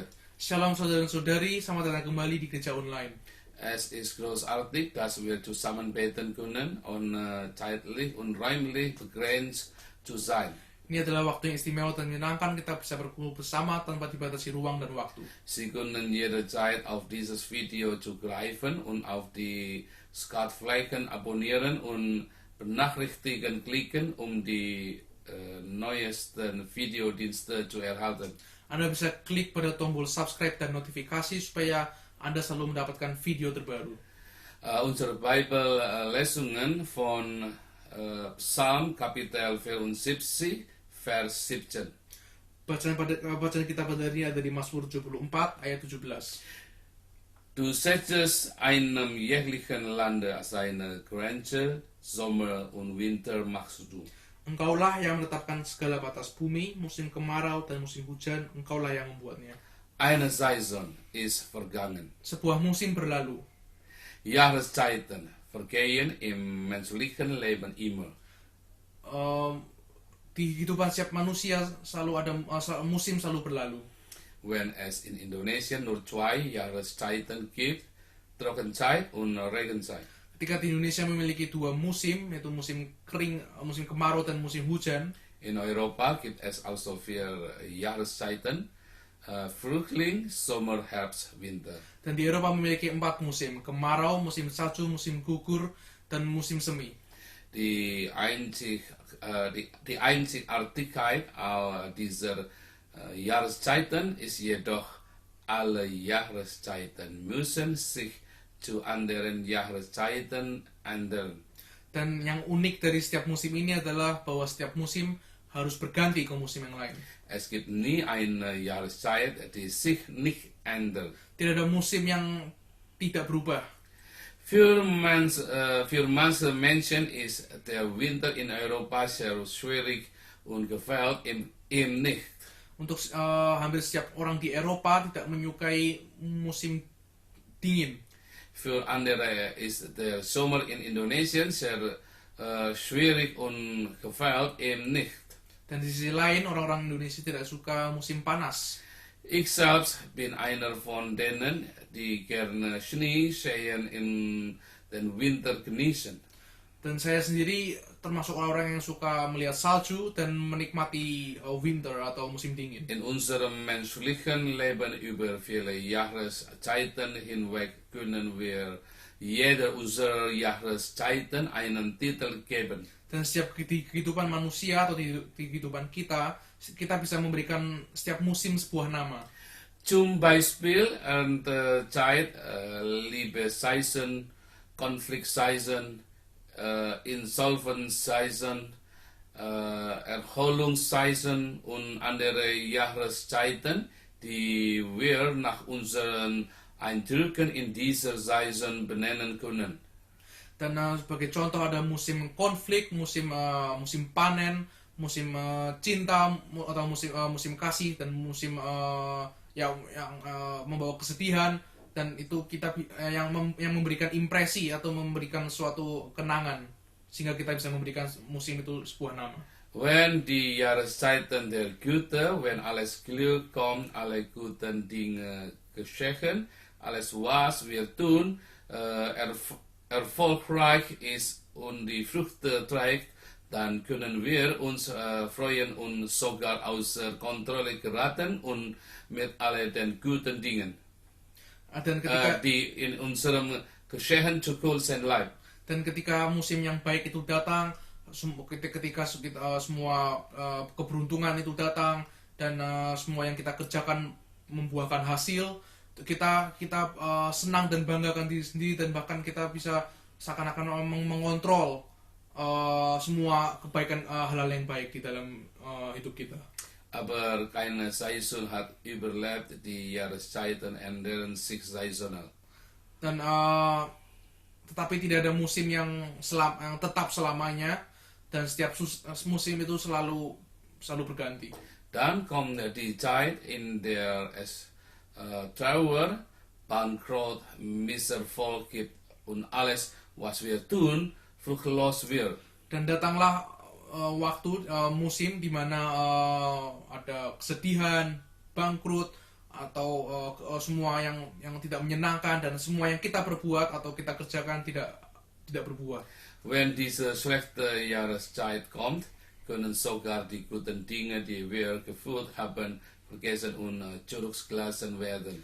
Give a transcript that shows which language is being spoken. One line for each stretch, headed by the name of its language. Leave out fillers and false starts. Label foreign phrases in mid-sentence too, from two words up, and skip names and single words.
Indonesian: Shalom saudara dan saudari, selamat datang kembali di gereja online.
German: Es ist großartig, dass wir zusammen beten können und zeitlich und räumlich begrenzt zu sein.
Indonesian: Ini adalah waktu yang istimewa dan menyenangkan, kita bisa berkumpul bersama tanpa dibatasi ruang dan waktu.
German: Sie können jederzeit auf dieses Video zugreifen und auf die Schaltflächen abonnieren und Benachrichtigen klicken, um die neuesten Videodienste zu erhalten.
Indonesian: Anda bisa klik pada tombol subscribe dan notifikasi supaya Anda selalu mendapatkan video terbaru.
German: Unsere Bibellesungen von Psalm Kapitel 74, Vers 17.
Indonesian: Bacaan kita pada hari ini ada di Mazmur 74 ayat 17.
German: Du setzest einem jährlichen Lande seine Grenze, Sommer und Winter machst du.
Indonesian: Engkaulah yang menetapkan segala batas bumi, musim kemarau dan musim hujan, engkaulah yang membuatnya.
German: Eine Saison ist vergangen.
Indonesian: Sebuah musim berlalu.
German: Jahreszeiten vergehen im menschlichen Leben immer.
Indonesian: Di kehidupan setiap manusia selalu ada musim selalu berlalu.
German: Wenn es in Indonesien nur 2 Jahreszeiten gibt, Trockenzeit und Regenzeit.
Indonesian: Ketika di Indonesia memiliki 2 musim, yaitu musim kering, musim kemarau dan musim hujan.
German: In Europa gibt es also 4 Jahreszeiten, Frühling, Sommer, Herbst, Winter.
Indonesian: Dan di Eropa memiliki 4 musim, kemarau, musim salju, musim gugur, dan musim semi.
German: Die Einzigartigkeit dieser Jahreszeiten ist jedoch, alle Jahreszeiten müssen sich zu anderen Jahreszeiten ändern.
Indonesian: Dan yang unik dari setiap musim ini adalah bahwa setiap musim harus berganti ke musim yang lain.
German: Es gibt nie eine Jahreszeit, die sich nicht ändert.
Indonesian: Tidak ada musim yang tidak berubah.
German: Für manche Menschen ist der Winter in Europa sehr schwierig und gefällt ihm nicht.
Indonesian: Untuk hampir setiap orang di Eropa tidak menyukai musim dingin.
German: Für andere ist der Sommer in Indonesien sehr schwierig und gefällt ihm nicht.
Indonesian: Dan di sisi lain, orang-orang Indonesia tidak suka musim panas.
German: Ich selbst bin einer von denen, die gerne Schnee sehen in den Winter genießen.
Indonesian: Dan saya sendiri termasuk orang-orang yang suka melihat salju dan menikmati winter atau musim dingin.
German: In unserem menschlichen Leben über viele Jahreszeiten hinweg können wir jeder unserer Jahreszeiten einen Titel geben.
Indonesian: Dan setiap di kehidupan manusia atau di kehidupan kita bisa memberikan setiap musim sebuah nama.
German: Zum Beispiel Erntezeit, Liebessaison, Konfliktsaison, Insolvenzsaison, Erholungssaison und andere Jahreszeiten, die wir nach unseren Eindrücken in dieser Saison benennen können.
Indonesian: Dan sebagai contoh ada musim konflik, musim panen, musim cinta atau musim kasih, dan musim yang membawa kesedihan, dan itu kita yang memberikan impresi atau memberikan suatu kenangan sehingga kita bisa memberikan musim itu sebuah nama.
German: Wenn die Jahreszeiten der Güte, wenn alles Glück kommt, alle guten Dinge geschehen, alles was wir tun, erfolgreich ist und die Früchte trägt, dann können wir uns freuen und sogar außer Kontrolle geraten und mit all den guten Dingen,
Indonesian: Dan ketika
German: die in unserem Geschehen zu kurz bleiben.
Indonesian: Dan ketika musim yang baik itu datang, ketika semua keberuntungan itu datang dan semua yang kita kerjakan membuahkan hasil, kita senang dan banggakan diri sendiri, dan bahkan kita bisa seakan-akan mengontrol semua kebaikan, hal-hal yang baik di dalam hidup kita.
German: Aber keine Saison hat überlebt, die Jahreszeiten ändern sich saisonal.
Indonesian: Dan tetapi tidak ada musim yang tetap selamanya, dan setiap musim itu selalu berganti.
German: Dann kommt die Zeit, in der es Trauer, Bankrott, Misserfolg gibt und alles, was wir tun, fruchtlos wird.
Indonesian: Dan datanglah musim di mana ada kesedihan, bangkrut, atau semua yang tidak menyenangkan, dan semua yang kita perbuat atau kita kerjakan tidak berbuah.
German: Wenn diese schlechte Jahreszeit kommt, können sogar die guten Dinge, die wir gefühlt haben, vergessen und zurückgelassen werden.